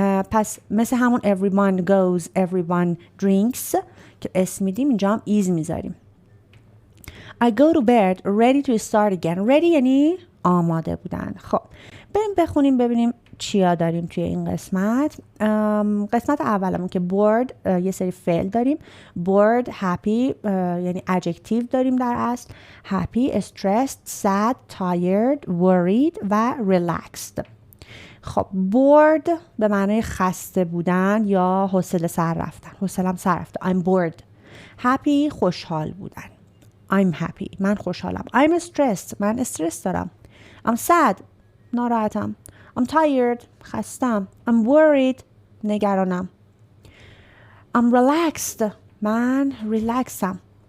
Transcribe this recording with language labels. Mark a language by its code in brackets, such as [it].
[fa] پس مثل همون everyone goes, everyone drinks که اسم میدیم، اینجا هم ایز میذاریم. [en] I go to bed ready to start again. [fa] ready یعنی آماده بودن. خب بریم بخونیم ببینیم چیا داریم توی این قسمت. قسمت اولمون که bored یه سری فعل داریم. bored happy یعنی adjective داریم در اصل. [en] happy stressed sad tired worried و relaxed. [fa] خب bored به معنای خسته بودن یا حوصله سر رفتن. حوصله‌ام سر رفته. [en] I'm bored. [fa] happy خوشحال بودن. [en] I'm happy [fa] من خوشحالم. [en] I'm stressed [fa] من استرس دارم. [en] I'm sad [fa] ناراحتم. [en] I'm tired [fa] خستم. [en] I'm worried [fa] نگرانم. [en] I'm relaxed [fa] من ریلکسم.